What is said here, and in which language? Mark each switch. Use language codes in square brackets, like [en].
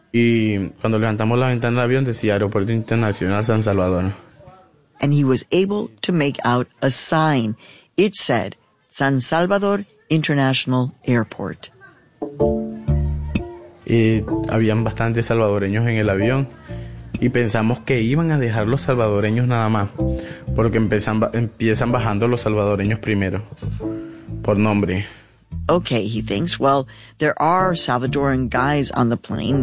[es] Y cuando levantamos la ventana del avión decía Aeropuerto Internacional San Salvador. [en] And he was able to make out a sign. It said San Salvador International Airport. [es] Y habían bastantes salvadoreños en el avión y pensamos que iban a dejar los salvadoreños nada más, porque empiezan bajando los salvadoreños primero por nombre. [en] Okay, he thinks, well, there are Salvadoran guys on the plane.